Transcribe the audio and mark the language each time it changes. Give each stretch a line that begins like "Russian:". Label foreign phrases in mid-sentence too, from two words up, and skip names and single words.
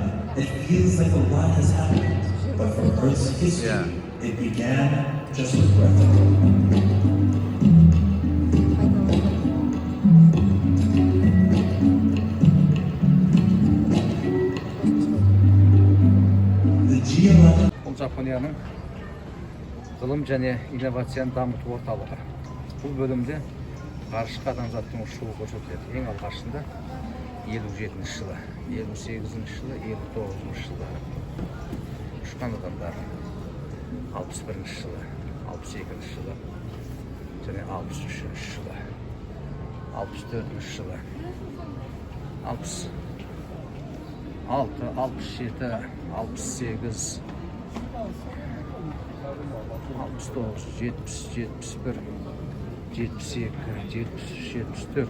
English: it feels like a lot has happened, but from Earth's history, Yeah. it began just with breath. The geological
Kazakh: Бұл Жапонияның ғылым және инновацияны дамыту орталығы. Бұл бөлімде ғарышқа адамзаттың ұшуы көрсетіледі. Ең алғашында 57 жылы, 58 жылы, 59 жылы ұшқан адамдар, 61 жылы, 62 жылы және 63 жылы, 64 жылы, 66, 67, 68, 69, 70, 71, 72, 73, 74.